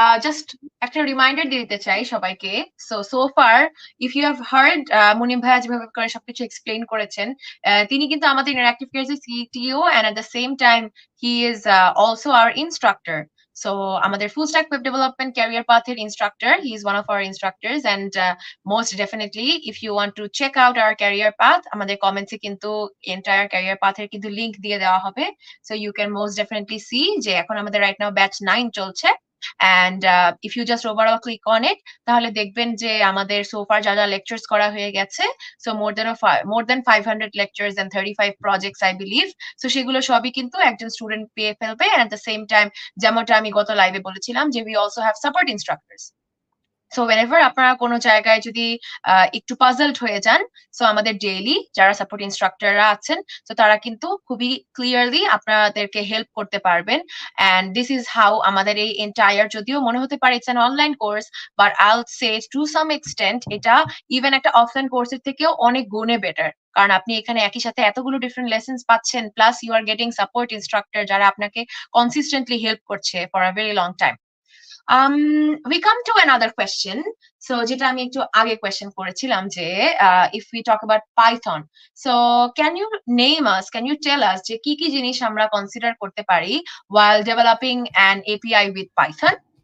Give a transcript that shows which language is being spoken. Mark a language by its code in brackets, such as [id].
[bn] Just একটা reminder দিতে চাই সবাইকে। [en] So far, if you have heard, [bn] Munim ভাইয়া যেভাবে করে সবকিছু এক্সপ্লেইন করেছেন, তিনি কিন্তু আমাদের interactive cares CTO, [en] and at the same time he is also our instructor. So আমাদের full stack web development career path এর instructor, he is one of our instructors, and most definitely if you want to check out our career path, [bn] আমাদের comments এ কিন্তু entire career path এর কিন্তু link দিয়ে দেওয়া হবে, [en] so you can most definitely see [bn] যে এখন আমাদের [en] right now batch 9 চলছে, and if you just overall click on it, [bn] তাহলে দেখবেন যে আমাদের so far যা যা lectures করা হয়ে গেছে, [en] so more than 500 lectures and 35 projects I believe, so [bn] সেগুলো সবই কিন্তু একজন স্টুডেন্ট পেয়ে ফেলবে, [en] and at the same time [bn] যেমনটা আমি গত লাইভে বলেছিলাম যে [en] we also have support instructors. So whenever [bn] আপনারা কোনো জায়গায় যদি একটু পাজলড হয়ে যান, সো আমাদের ডেইলি যারা সাপোর্ট ইনস্ট্রাক্টররা আছেন, তো তারা কিন্তু খুবই ক্লিয়ারলি আপনাদেরকে হেল্প করতে পারবেন। অ্যান্ড দিস ইজ হাউ আমাদের এই এন্টায়ার, যদিও মনে হতে পারে [en] it's an online course, [bn] but আইল সে টু সাম এক্সটেন্ট এটা ইভেন একটা অফলাইন কোর্সের থেকেও অনেক গুণে বেটার, কারণ আপনি এখানে একই সাথে এতগুলো ডিফারেন্ট লেসন্স পাচ্ছেন, [en] Plus you are getting support instructor যারা আপনাকে consistently help করছে for a very long time. We come to another question. So [bn] যেটা আমি একটু আগে question করেছিলাম যে [en] if we talk about Python, so can you tell us [bn] যে কি কি জিনিস আমরা consider করতে পারি [en] while developing an API with Python?